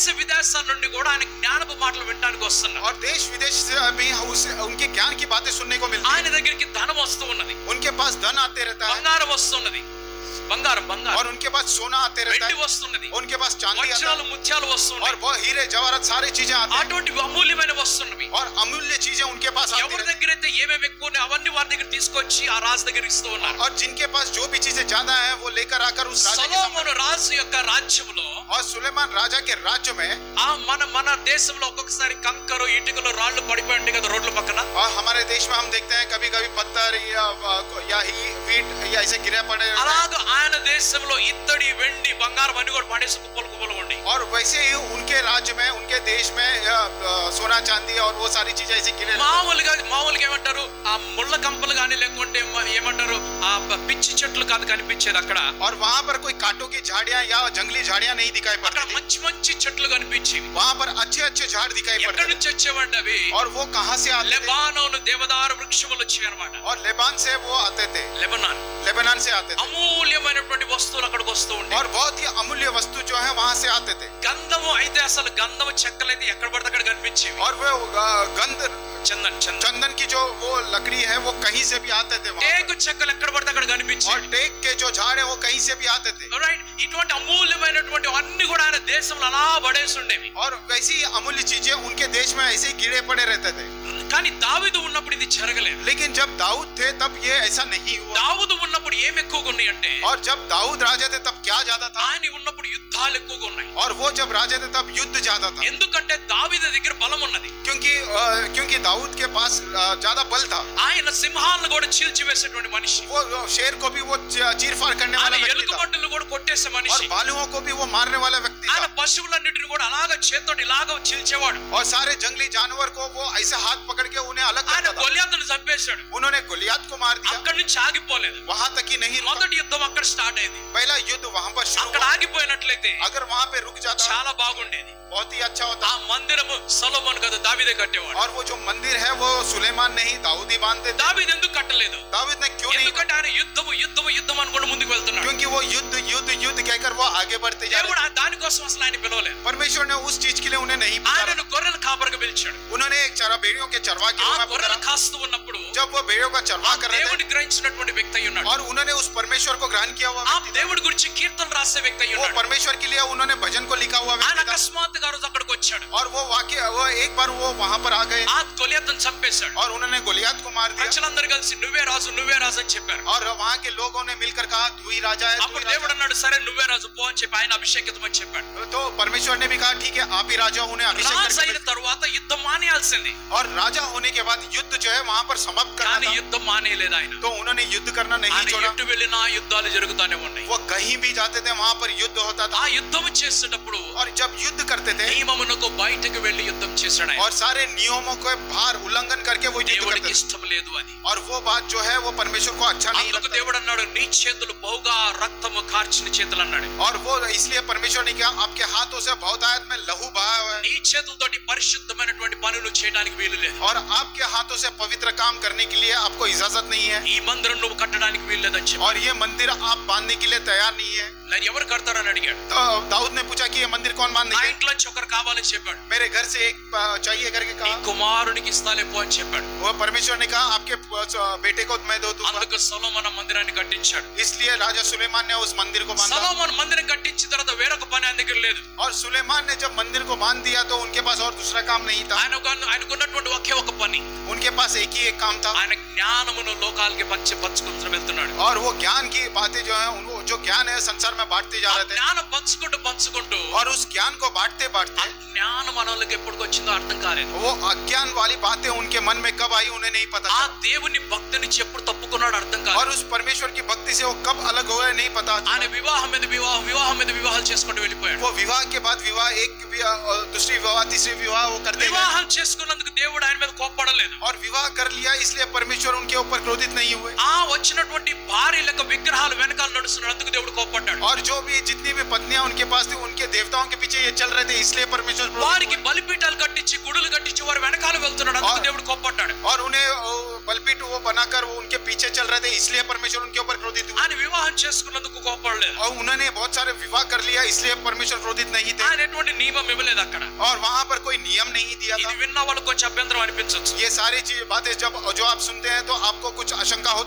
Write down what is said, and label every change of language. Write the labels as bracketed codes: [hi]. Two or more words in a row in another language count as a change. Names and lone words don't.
[te] దేశ విదేశాల నుండి కూడా ఆయన జ్ఞానపు మాటలు వినడానికి వస్తున్నారు. [hi] और देश विदेश से भी उनके ज्ञान की बातें सुनने को मिलती [te] ఆయన [hi] है। [te] దగ్గరికి ధనం వస్తూ ఉన్నది, [hi] उनके पास धन आते रहता है [te] బంగారం వస్తున్నది, బంగారం [hi] और उनके पास सोना आते रहता [te] వెండి [hi] है, [te] వస్తున్నది, [hi] उनके पास चांदी आता [te] వజ్రాలు [hi] है [te] ముత్యాలు [hi] और [te] వస్తున్నాయి. [hi] वो हीरे जवाहरात सारी चीजें आती हैं [te] అటువంటి అమూల్యమైన వస్తున్నవి [hi] और अमूल्य चीजें उनके पास आती [te] ఎవరి [hi] रहती [te] దగ్గర అయితే ఏమేమి ఎక్కువ ఉన్నాయో అవన్నీ వారి దగ్గర తీసుకొచ్చి ఆ రాజు దగ్గర ఇస్తూ [hi] हैं [te] ఉన్నారు. [hi] और जिनके पास जो भी चीजें ज्यादा है वो लेकर आकर उस राजा के सामने। [te] సొలొమోను రాజు యొక్క రాజ్యంలో [hi] और सुलेमान राजा के राज्य में [te] మన దేశంలో ఒక్కొక్కసారి కంకరు ఇటుకలు రాళ్లు పడిపోయి ఉంటాయి కదా రోడ్ల పక్కన. [hi] और हमारे देश में हम देखते हैं कभी कभी पत्थर या ईंट या ऐसे गिरे पड़े रहते हैं। [te] అలాగా ఆయన దేశంలో ఇత్తడి వెండి బంగారం అన్ని కూడా పడేసి కుప్పలు కుప్పలు ఉండి [hi] और वैसे ही उनके राज्य में उनके देश में सोना चांदी और वो सारी चीजें ऐसे गिरे [te] మామూలుగా ఏమంటారు, ఆ ముళ్ళ కంపలు కానీ లేకుంటే ఏమంటారు ఆ పిచ్చి చెట్లు కాదు కనిపించేది అక్కడ. [hi] और वहाँ पर कोई कांटों की झाड़ियां या जंगली झाड़ियां नहीं दिखाई [te] అక్కడ [hi] पड़ती, [te] మంచి మంచి చెట్లు కనిపించేవి. [hi] वहाँ पर अच्छे अच्छे झाड़ दिखाई [te] ఎక్కడి [hi] पड़ते [te] నుంచి వచ్చేవండి అవి? [hi] और वो कहाँ से आते थे? [te] లెబానోను దేవదారు వృక్షములు వచ్చాయి అన్నమాట. [hi] और लेबान से वो आते थे, लेबनान से आते थे [te] అమూల్యమైనటువంటి వస్తువులు అక్కడికి వస్తూ ఉంటాయి. [hi] और बहुत ही अमूल्य वस्तु जो है वहाँ से आते थे. [te] గంధము అయితే అసలు గంధము చెక్కలైతే ఎక్కడ పడితే అక్కడ కనిపించేవి. [hi] और वो गंध చందన్ चंदन की जो वो लकड़ी है वो कहीं से भी आते थे. [te] టేకు చెక్కలు ఎక్కడ పడితే అక్కడ కనిపించేవి. [hi] और टेक के जो झाड़ है वो कहीं से भी आते थे. [te] రైట్, ఇటువంటి అమూల్యమైనటువంటి అన్ని కూడా ఆయన దేశంలో అలా పడేసి ఉండేవి. [hi] और वैसी अमूल्य चीजें उनके देश में ऐसे ही गिरे पड़े रहते थे. [te] కానీ దావీదు ఉన్నప్పుడు ఇది జరగలేదు. [hi] लेकिन जब दाऊद थे तब ये ऐसा नहीं हुआ. [te] దావీదు ఉన్నప్పుడు ఏం ఎక్కువగా ఉన్నాయి అంటే, [hi] और जब दाऊद राजा थे तब क्या ज्यादा था? [te] ఆయన ఉన్నప్పుడు యుద్ధాలు ఎక్కువగా ఉన్నాయి. [hi] और वो जब राजा थे तब युद्ध ज्यादा था. [te] ఎందుకంటే దావీదు దగ్గర బలం ఉన్నది. [hi] क्योंकि दाऊद के पास ज्यादा बल था. [te] ఆయన సింహాలను కూడా చీల్చివేసేటువంటి మనిషి. [hi] वो शेर को भी वो चीर फाड़ करने वाला [te] ఆయన [hi] व्यक्ति था. [te] ఎలుకబంటులను కూడా కొట్టేసే [hi] और [te] మనిషి. [hi] भालुओं को भी वो मारने वाला व्यक्ति [te] ఆయన [hi] था. [te] పశువులన్నిటిని కూడా అలాగ చేత్తోటి ఇలాగ చీల్చేవాడు. [hi] और सारे जंगली जानवर को वो ऐसे हाथ पकड़ के उन्हें अलग [te] ఆయన [hi] करता था. [te] గొలియాతును చంపేశాడు. [hi] उन्होंने गोलियत को मार दिया. [te] అక్కడి నుంచి ఆగిపోలేదు. [hi] वहां तक ही नहीं रुका. [te] మొదటి యుద్ధం అక్కడ స్టార్ట్ అయింది. [hi] पहला युद्ध वहां पर शुरू [te] అక్కడ [hi] हुआ. [te] ఆగిపోయినట్లయితే [hi] अगर वहां पे रुक जाता [te] చాలా బాగుండేది. [hi] बहुत ही अच्छा होता. [te] ఆ మందిరము సొలొమోను కదా దావీదే కట్టేవాడు. [hi] और वो जो मंदिर है वो सुलेमान नहीं दाऊद ही बांधते थे. [te] దావీదు ఎందుకు కట్టలేదు? [hi] दाऊद ने क्यों नहीं? [te] ఎందుకంటే ఆయన యుద్ధం అనుకుంటూ ముందుకు వెళ్తున్నాడు. [hi] क्योंकि वो युद्ध कहकर वो आगे बढ़ते जा रहे. [te] దేవుడు దానికోసం అసలు ఆయన పిలవలేదు. [hi] परमेश्वर ने उस चीज के लिए उन्हें नहीं पुकारा. [te] ఆయనను గొర్రెల కాపరిగా పిలిచాడు. [hi] उन्होंने एक भेड़ियों के चरवा के [te] ఆ [hi] रूप में [te] గొర్రెలు [hi] पुकारा. [te] కాస్తూ ఉన్నప్పుడు [hi] जब वो भेड़ियों का चरवा कर रहे [te] దేవుడి [hi] थे [te] గ్రహించినటువంటి వ్యక్తి అయి ఉన్నాడు. [hi] और उन्होंने उस परमेश्वर को ग्रहण किया हुआ [te] ఆ [hi] व्यक्ति था. [te] దేవుడి గురించి కీర్తన రాసే వ్యక్తి అయి [hi] वो [te] ఉన్నాడు. [hi] परमेश्वर के लिए उन्होंने भजन को लिखा हुआ [te] ఆయన [hi] व्यक्ति था. [te] అకస్మాత్తుగా ఆ రోజు అక్కడికి వచ్చాడు. [hi] और वो एक बार वो वहां पर आ गए [te] ఆ గొలియాతును చంపేశాడు. [hi] और उन्होंने गोलियत को मार दिया. [te] ప్రజలందరూ కలిసి నువ్వే రాజు అని చెప్పారు. [hi] और वहां के लोगों ने मिलकर कहा तू ही राजा है, तू [te] అప్పుడు [hi] ही [te] దేవుడు [hi] राजा. [te] అన్నాడు సరే నువ్వే రాజు పో అని చెప్పి ఆయన అభిషేకితమని చెప్పాడు. [hi] तो परमेश्वर ने भी कहा ठीक है आप ही राजा. उन्हें अभिषेक [te] రాజు [hi] करके [te] అయిన తరువాత యుద్ధం మానేయాల్సింది. [hi] और राजा होने के बाद युद्ध जो है वहां पर समाप्त करना [te] కానీ [hi] था. [te] యుద్ధం మానేయలేదు ఆయన. [hi] तो उन्होंने युद्ध करना नहीं [te] ఆయన [hi] छोड़ा. [te] ఎటు వెళ్ళినా యుద్ధాలు జరుగుతానే ఉన్నాయి. [hi] वो कहीं भी जाते थे वहां पर युद्ध होता था. [te] ఆ యుద్ధం చేసేటప్పుడు [hi] और जब युद्ध करते थे [te] నియమమునకు బయటకు వెళ్లి యుద్ధం చేశాడు ఆయన. [hi] और सारे नियमों को बाहर उल्लंघन करके वो युद्ध [te] దేవుడికి [hi] करते थे. [te] ఇష్టం లేదు అది. [hi] और वो बात जो है वो परमेश्वर को अच्छा नहीं [te] అందుకు [hi] लगता. [te] దేవుడు అన్నాడు నీ చేతులు బహుగా రక్తము కార్చిన చేతులు అన్నాడు. [hi] और वो इसलिए परमेश्वर ने कहा आपके हाथों से बहुतायत में लहू बहा हुआ है. [te] నీ చేతులతోటి పరిశుద్ధమైనటువంటి పనులు చేయడానికి వీలు లేదు. [hi] और आपके हाथों से पवित्र काम करने के लिए आपको इजाजत नहीं है. [te] ఈ మందిరం నువ్వు కట్టడానికి వీలు లేదని చెప్పి [hi] और ये मंदिर आप बांधने के लिए तैयार नहीं है. [te] నేను ఎవరు కడతారని అడిగాడు. [hi] तो दाऊद ने पूछा कि ये मंदिर कौन [te] నా [hi] बांधेगा? [te] ఇంట్లో నుంచి ఒకరు కావాలని చెప్పాడు. [hi] मेरे घर से एक चाहिए करके [te] నీ [hi] कहा. [te] కుమారునికి ఇస్తాలే పో అని చెప్పాడు. [hi] वो परमेश्वर ने कहा आपके बेटे को मैं दो दूंगा. [te] అందుకు సొలొమోను మందిరాన్ని కట్టించాడు. [hi] इसलिए राजा सुलेमान ने उस मंदिर को बांधा. [te] సొలొమోను మందిరం కట్టించిన తర్వాత వేరొక పని ఆయన దగ్గర లేదు. [hi] और सुलेमान ने जब मंदिर को बांध दिया तो उनके पास और दूसरा काम नहीं था. [te] ఆయనకున్నటువంటి ఒకే ఒక పని, [hi] उनके पास एक ही एक काम था. [te] ఆయన జ్ఞానమును లోకాలకి పంచుకుంటూ వెళ్తున్నాడు. [hi] और वो ज्ञान की बातें जो है उनको जो ज्ञान है संसार में बांटते जा रहे थे. [te] జ్ఞానం పంచుకుంటూ [hi] और उस ज्ञान को बांटते [te] ఆ [hi] बांटते [te] జ్ఞానం మనోళ్ళకి ఎప్పుడు వచ్చిందో అర్థం కాలేదు. [hi] वो अज्ञान वाली बातें उनके मन में कब आई उन्हें नहीं पता [te] ఆ [hi] था. [te] దేవుని భక్తి నుంచి ఎప్పుడు తప్పుకున్నాడు అర్థం కాలేదు. [hi] और उस परमेश्वर की भक्ति से वो कब अलग हुआ नहीं पता था. [te] ఆయన వివాహం మీద వివాహాలు చేసుకుంటూ వెళ్ళిపోయాడు. [hi] वो विवाह के बाद विवाह एक दूसरी विवाह तीसरी विवाह वो करते गए. [te] వివాహం చేసుకున్నందుకు దేవుడు ఆయన మీద కోప్పడలేదు. [hi] और विवाह कर लिया इसलिए परमेश्वर उनके ऊपर क्रोधित नहीं हुए. [te] ఆ వచ్చినటువంటి భార్యలకు విగ్రహాలు వెనకాల నడుస్తున్నందుకు దేవుడు కోప్పడ్డాడు. [hi] और जो भी जितनी भी पत्नियां उनके पास थी उनके देवताओं के पीछे ये चल रहे थे इसलिए परमेश्वर [te] వారికి బలిపీఠాలు కట్టించి గుడులు కట్టించి వారు వెనకాల వెళ్తున్నాడు అందుకు దేవుడు కోప్పడ్డాడు. [hi] और उन्हें बलिपीठ वो बनाकर वो उनके पीछे चल रहे थे इसलिए परमेश्वर उनके ऊपर क्रोधित हुए. [te] ఆయన వివాహం చేసుకున్నందుకు కోప్పడలేదు. [hi] और उन्होंने बहुत सारे विवाह कर लिया इसलिए परमेश्वर क्रोधित नहीं थे. [te] ఆయన ఎటువంటి నియమం ఇవ్వలేదు అక్కడ. [hi] और वहां पर कोई नियम नहीं दिया था. [te] ఇది విన్న వాళ్ళకి కొంచెం అభ్యంతరం అనిపించవచ్చు. [hi] ये सारी बातें जो आप सुनते हैं तो आपको कुछ आशंका हो.